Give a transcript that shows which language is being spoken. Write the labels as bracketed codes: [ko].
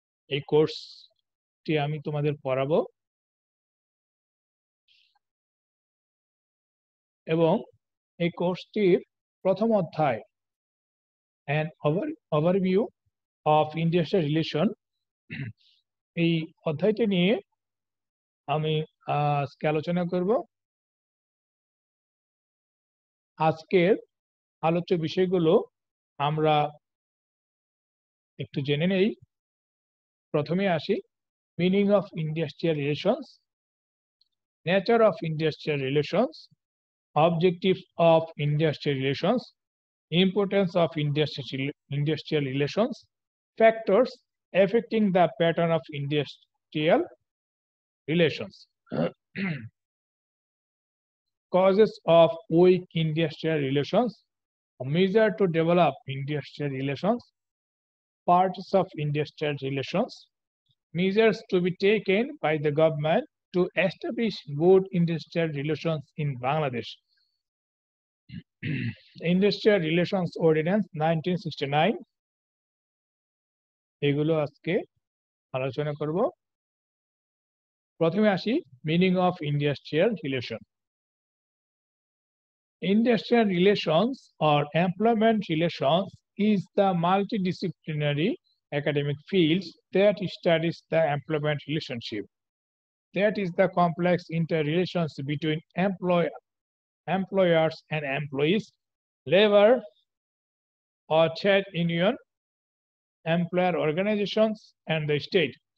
[bn] এই কোর্সটি আমি তোমাদের পড়াবো এবং এই কোর্সটির প্রথম অধ্যায় [en] an overview of industrial relation, [bn] এই অধ্যায়টি নিয়ে আমি আজকে আলোচনা করব। আজকের আলোচ্য বিষয়গুলো আমরা একটু জেনে নেই। প্রথমে আসি [en] Meaning of industrial relations, nature of industrial relations, objective of industrial relations, importance of industrial relations, factors affecting the pattern of industrial relations, causes of weak industrial relations, a measure to develop industrial relations, parts of industrial relations, measures to be taken by the government to establish good industrial relations in Bangladesh. [bn] Industrial relations ordinance 1969, এগুলো আজকে আলোচনা করব। প্রথমে আসি [en] Meaning of industrial relation. Industrial relations or employment relations is the multidisciplinary academic field that studies the employment relationship. That is the complex interrelations between employers and employees, labor or trade union, employer organizations, and the state.